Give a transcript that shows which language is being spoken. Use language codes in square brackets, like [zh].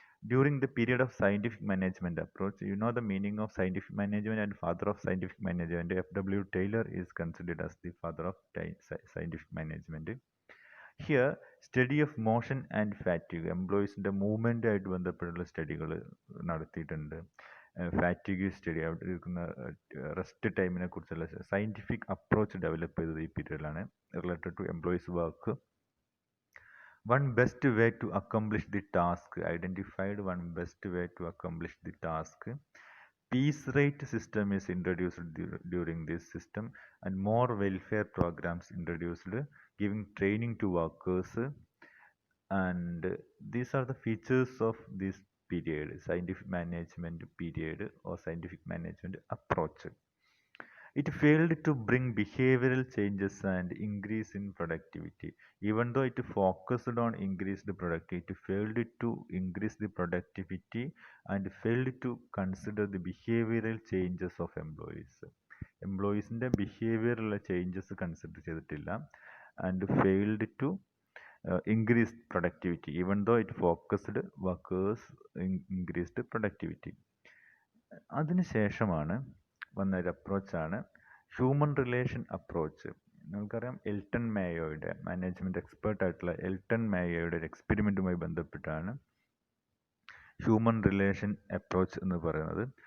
[en] During the period of scientific management approach, you know the meaning of scientific management and father of scientific management. F.W. Taylor is considered as the father of scientific management. Here study of motion and fatigue, [ml] എംപ്ലോയീസിൻ്റെ മൂവ്മെൻറ്റായിട്ട് ബന്ധപ്പെട്ടുള്ള സ്റ്റഡികൾ നടത്തിയിട്ടുണ്ട്. Fatigue study, അവിടെ ഇരിക്കുന്ന rest ടൈമിനെ കുറിച്ചുള്ള scientific approach develop ചെയ്തത് ഈ പീരീഡിലാണ്, [en] Related to employees work. One best way to accomplish the task, identified one best way to accomplish the task. Piece rate system is introduced during this system, and more welfare programs introduced, giving training to workers. And these are the features of this period, scientific management period or scientific management approach. It failed to bring behavioral changes and increase in productivity. Even though it focused on increased productivity, it failed to increase the productivity and failed to consider the behavioral changes of employees. [ml] എംപ്ലോയീസിൻ്റെ ബിഹേവിയറുള്ള changes consider ചെയ്തിട്ടില്ല. And failed to [en] increased productivity, even though it focused workers increased productivity. [ml] അതിനുശേഷമാണ് വന്നൊരു അപ്രോച്ചാണ് human relation approach. നമുക്കറിയാം Elton മേയോയുടെ, management എക്സ്പേർട്ടായിട്ടുള്ള Elton മേയോയുടെ ഒരു എക്സ്പെരിമെൻറ്റുമായി ബന്ധപ്പെട്ടാണ് human relation approach എന്ന് പറയുന്നത്.